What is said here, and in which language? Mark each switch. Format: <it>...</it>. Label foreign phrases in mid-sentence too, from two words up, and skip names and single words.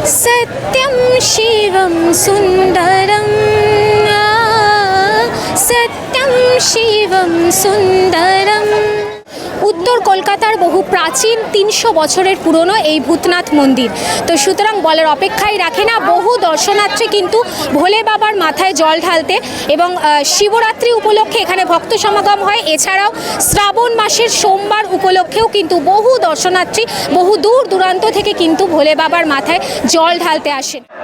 <sa>सत्यं शिवं सुन्दरं सत्यं शिवं सुन्दरम्।</sa> <bn>উত্তর কলকাতার বহু প্রাচীন 300 বছরের পুরনো এই ভূতনাথ মন্দির। তো সুতরাং বলার অপেক্ষাই রাখে না, বহু দর্শনার্থী কিন্তু ভোলে বাবার মাথায় জল ঢালতে এবং শিবরাত্রি উপলক্ষে এখানে ভক্ত সমাগম হয়। এছাড়াও শ্রাবণ মাসের সোমবার উপলক্ষেও কিন্তু বহু দর্শনার্থী বহু দূর দূরান্ত থেকে কিন্তু ভোলে বাবার মাথায় জল ঢালতে আসেন।</bn>